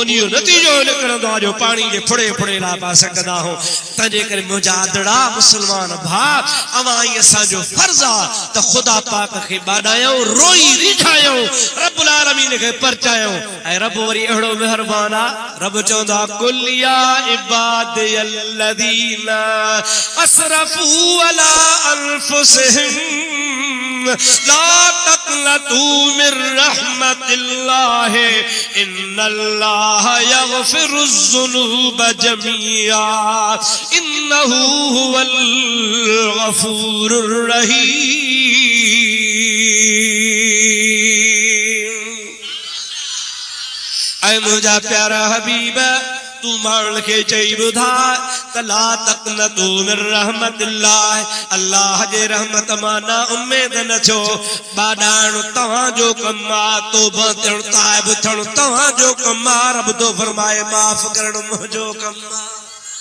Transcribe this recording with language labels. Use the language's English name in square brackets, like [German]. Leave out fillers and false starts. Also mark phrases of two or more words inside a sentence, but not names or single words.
[Sindhi] नतीजो निकिरंदो आहे जो पाणी जे फुड़े फुड़े लाइ पा सघंदा हो तंहिंजे करे मुंहिंजा आदड़ा मुस्लमान भाउ अवां ई असांजो फर्ज़ आहे त ख़ुदा पाक खे ॿाॾायूं रोई रिझायूं [Arabic] رب العالمين [Sindhi] खे परचायूं ऐं रब वरी अहिड़ो महिरबान आहे रब चवंदो आहे [Arabic] قل يا عبادي الذين أسرفوا على أنفسهم لا تقنطوا من رحمة الله إن الله يغفر الذنوب جميعا إنه هو الغفور الرحيم [Sindhi] ऐ मुंहिंजा प्यारा हबीब तू माण्हुनि खे चई ॿुधा त [Arabic] لا تقنطوا من رحمة الله [Sindhi] अल्लाह जे रहमत मां ना उम्मीद न छो ॿाॾाइणु तव्हांजो कमु आहे तौबा थियणु ताइब थियणु तव्हांजो कमु आहे रब थो फरमाए माफ़ करणु मुंहिंजो कमु आहे